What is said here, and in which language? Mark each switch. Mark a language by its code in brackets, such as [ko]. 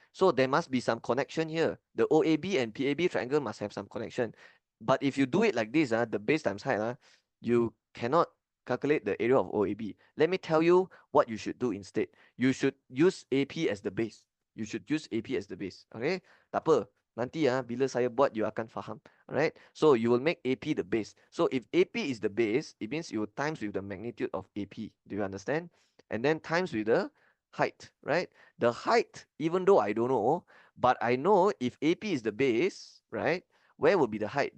[en] So there must be some connection here. The OAB and PAB triangle must have some connection. But if you do it like this, the base times height, you cannot calculate the area of OAB. Let me tell you what you should do instead. You should use AP as the base. You should use AP as the base. [ms] Okay? Tak apa. Nanti bila saya buat, you akan faham. [en] Alright? So you will make AP the base. So if AP is the base, it means you times with the magnitude of AP. Do you understand? And then times with the height, right? The height, even though I don't know, but I know if AP is the base, right? Where will be the height?